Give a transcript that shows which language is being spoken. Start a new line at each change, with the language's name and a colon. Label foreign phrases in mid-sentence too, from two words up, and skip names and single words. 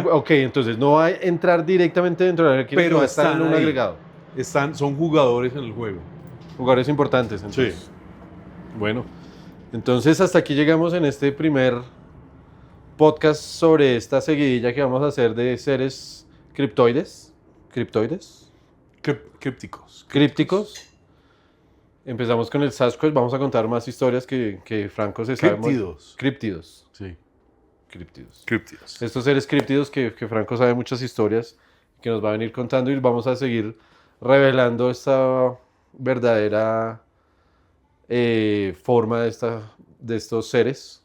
Spanish: Ok, entonces no va a entrar directamente dentro de la jerarquía, pero va a estar están en un ahí. agregado. Son jugadores en el juego. Jugadores importantes, entonces. Sí. Bueno, entonces hasta aquí llegamos en este primer podcast sobre esta seguidilla que vamos a hacer de seres criptoides. ¿Criptoides? Crípticos. Crípticos. Empezamos con el Sasquatch, vamos a contar más historias que Franco se sabe. Críptidos. Críptidos. Sí. Críptidos. Críptidos. Estos seres críptidos que Franco sabe muchas historias que nos va a venir contando y vamos a seguir revelando esta verdadera forma de estos seres.